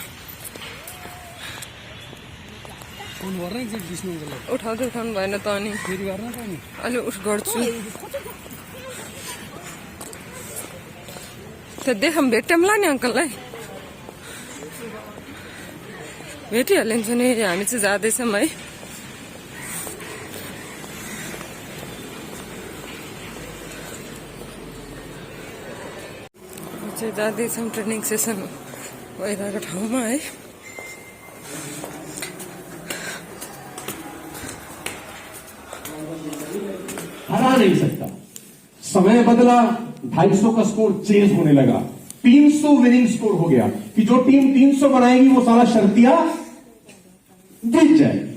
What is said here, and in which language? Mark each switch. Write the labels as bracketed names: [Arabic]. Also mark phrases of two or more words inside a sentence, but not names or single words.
[Nepali] उठाउनु भएन त अनि अलि गर्छु त देखौँ भेट्यौँला नि अङ्कललाई, भेटिहालिन्छ नि। हामी चाहिँ जाँदैछौँ है। चाहिँ जाँदैछौँ [English] training session [Nepali] भइरहेको ठाउँमा है। [Hindi] हरा नहीं सकता। समय बदला, 250 का स्कोर चेंज होने लगा, 300 [English] winning score [Hindi] हो गया कि जो टीम 300 बनाएगी वो सारा शर्तिया जीत जाएगी।